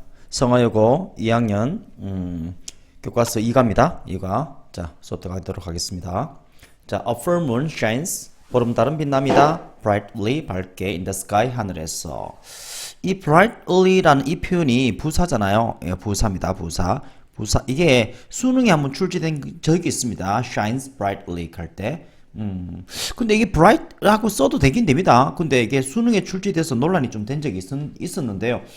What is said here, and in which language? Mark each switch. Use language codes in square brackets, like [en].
[ko] 성화여고 2학년 교과서 2과입니다. 2과. 자, 수업 들어가도록 하겠습니다. [en] 자, a full moon shines. [ko] 보름달은 빛납니다. brightly, 밝게 [en] in the sky, [ko] 하늘에서. 이 brightly라는 이 표현이 부사잖아요. 예, 부사입니다. 부사. 이게 수능에 한번 출제된 적이 있습니다. [en] shines brightly [ko] 할 때. 근데 이게 bright라고 써도 되긴 됩니다. 근데 이게 수능에 출제돼서 논란이 좀 된 적이 있었는데요.